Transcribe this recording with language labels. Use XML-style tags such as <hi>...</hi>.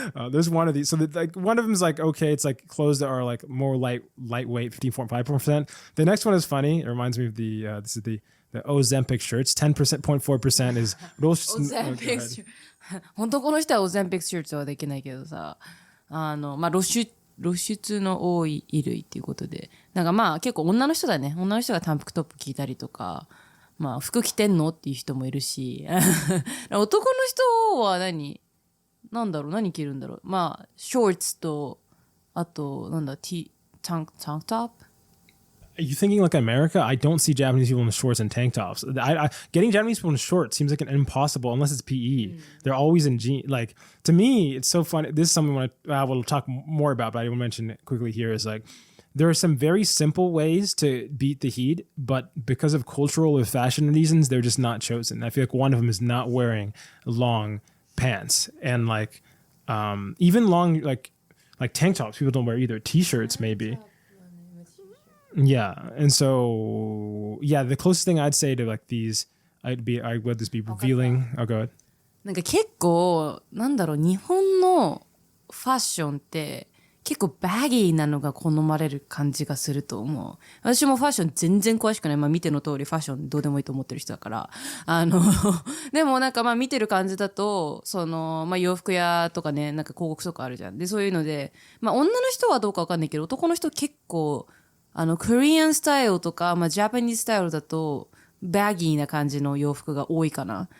<en>There's one of these. So like one of them is like, okay, it's like clothes that are like more lightweight, 15.5%. The next one is funny. It reminds me of this is the Ozempic shirts. 10.4% is</en> <ja>Ozempic shirt 本当この人はオゼンピックシュートはできないけどさ、まあ露出の多い衣類っていうことで、なんかまあ結構女の人だね。女の人がタンクトップ着たりとか、まあ服着てんのっていう人もいるし、男の人はなんだろう、何着るんだろう。まあ、ショーツと、あと、なんだ、タンクトップ</ja> <en>Are you thinking like America? I don't see Japanese people in shorts and tank tops. Getting Japanese people in shorts seems like an impossible unless it's PE. They're always in jeans. Like, to me, it's so funny. This is something we'll talk more about, but I will mention it quickly here is like, there are some very simple ways to beat the heat, but because of cultural or fashion reasons, they're just not chosen. I feel like one of them is not wearing long pants and like even long like tank tops people don't wear either, t-shirts maybe. Yeah, and so yeah, the closest thing I'd say to like these I would just be revealing. Oh, go ahead.</en> <ja>なんか結構なんだろう、日本のファッションって結構バギーなのが好まれる感じがすると思う。私もファッション全然詳しくない。まあ見ての通りファッションどうでもいいと思ってる人だから。でもなんかまあ見てる感じだと、まあ洋服屋とかね、なんか広告とかあるじゃん。で、そういうので、まあ女の人はどうかわかんないけど、男の人結構、コリアンスタイルとか、まあジャパニーズスタイルだと、バギーな感じの洋服が多いかな。</ja>